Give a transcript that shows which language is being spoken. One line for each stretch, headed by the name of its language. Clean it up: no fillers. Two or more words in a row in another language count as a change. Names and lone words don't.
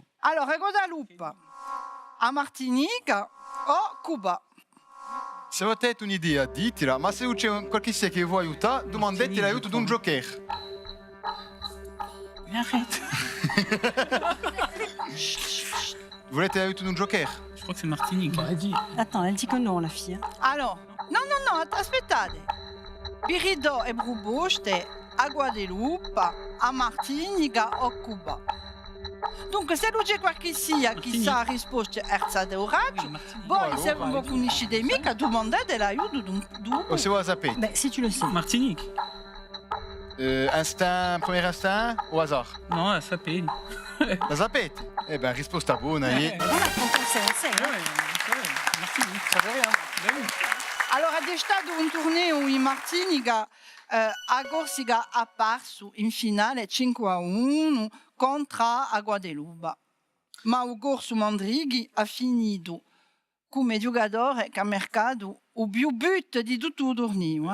Italian: Allora, Guadalupe, a Martinica o Cuba? Se avete un'idea, ditela, ma se c'è qualche che vuoi aiutare, domandate l'aiuto di un joker.
French: Arrête.
Italian: Volete l'aiuto di un joker?
French: Je crois que c'est Martinique. Attends, elle dit que non, la fille.
Italian: Allora, no, aspettate. Birido e Bruboste a Guadalupe, a Martinica o Cuba. Dunque, se non c'è qualche sia chi sa risposta erza del raggio, voi se non vi conoscete mica, domandate l'aiuto di un O se voi la sapete?
French: Ben, si tu le sais. Martinique. Instinct, premier instinct o hasard? Non, elle s'appelle.
Italian: La sapete? Eh ben, risposta buona.
French: Voilà, quand on sait, on sait. hein. Martinique.
Italian: Allora, c'è stato un torneo in Martinica, a Corsica ha perso in finale 5-1 contro a Guadalupe. Ma il Corso Mandrighi ha finito come giocatore che ha marcato il più but di tutto il torneo.